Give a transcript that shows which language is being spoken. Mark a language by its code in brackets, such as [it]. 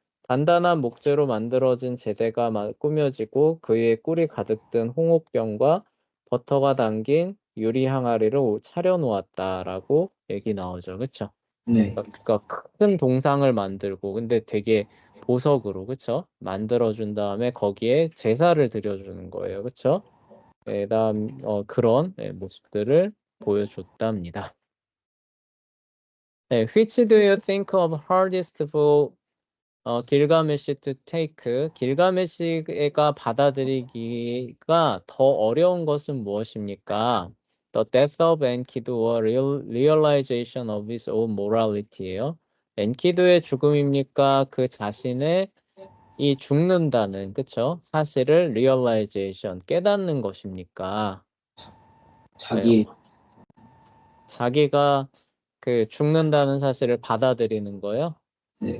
[ko] 단단한 목재로 만들어진 제대가 꾸며지고 그 위에 꿀이 가득 든 홍옥병과 버터가 담긴 유리 항아리를 차려놓았다라고 얘기 나오죠. 그쵸? 네. 그러니까 큰 동상을 만들고 근데 되게 보석으로 그쵸? 만들어준 다음에 거기에 제사를 드려주는 거예요. 그쵸? 그다음 그런 모습들을 보여줬답니다. [en] Which do you think of hardest for 길가메시 to take? [ko] 길가메시가 받아들이기가 더 어려운 것은 무엇입니까? [en] The death of Enkidu or realization of his own morality예요. [ko] 엔키두의 죽음입니까? 그 자신의 이 죽는다는 그쵸? 사실을 realization 깨닫는 것입니까? 자기. 자기가 그 죽는다는 사실을 받아들이는 거요? 네.